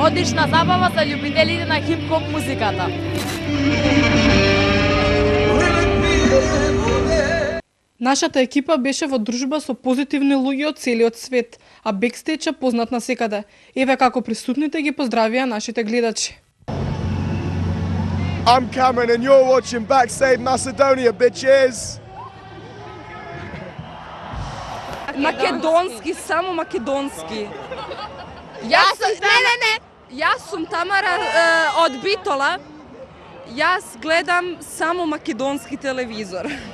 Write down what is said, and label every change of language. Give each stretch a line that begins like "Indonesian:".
Macedonian: Одлична забава за љубителите на хип-хоп музиката. Нашата екипа беше во дружба со позитивни луѓе од целиот свет, а бекстејџ е познат насекаде. Еве како присутните ги поздравија нашите гледачи.
English: I'm Cameron and you're watching Backstage Macedonia, bitches!
Macedonian: Македонски, само македонски. Јас сум Тамара од Битола. Јас гледам само македонски телевизор.